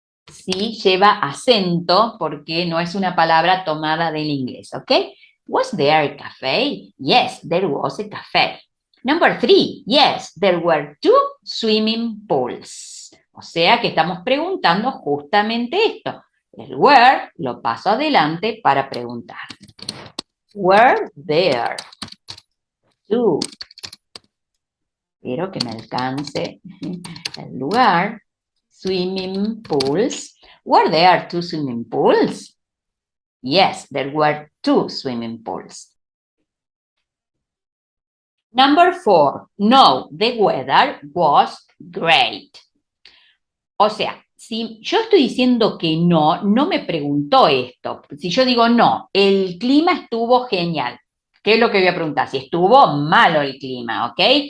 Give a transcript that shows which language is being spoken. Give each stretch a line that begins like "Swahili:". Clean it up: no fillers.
Spanish: Sí, lleva acento porque no es una palabra tomada del inglés, ¿ok?
English: Was there a cafe? Yes, there was a cafe. Number 3, yes, there were 2 swimming pools.
Spanish: O sea que estamos preguntando justamente esto. El were lo paso adelante para preguntar.
English: Were there two.
Spanish: Espero que me alcance el lugar.
English: Swimming pools. Were there two swimming pools? Yes, there were two swimming pools. Number 4. No, the weather was great.
Spanish: O sea, si yo estoy diciendo que no, no me preguntó esto. Si yo digo no, el clima estuvo genial. ¿Qué es lo que voy a preguntar? Si estuvo malo el clima, ¿ok?